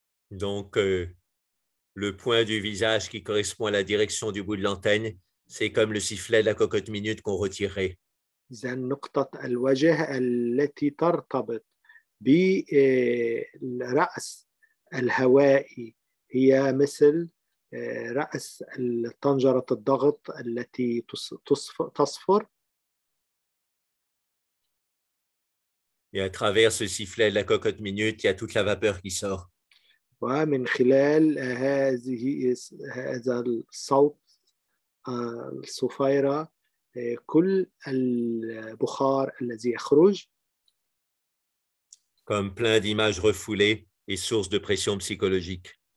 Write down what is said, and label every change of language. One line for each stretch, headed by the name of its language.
French: Donc, le point du visage qui correspond à la direction du bout de l'antenne, c'est comme le sifflet de la cocotte minute qu'on retirerait.
Arabic: إذا نقطة الوجه التي ترتبط بالرأس الهوائي هي مثل رأس طنجرة الضغط التي تصفر.
French: Et à travers ce sifflet de la cocotte minute, il y a toute la vapeur qui sort.
Arabic: ومن خلال هذا الصوت الصفيرة كل البخار الذي يخرج.
French: Comme plein d'images refoulées et source de pression psychologique.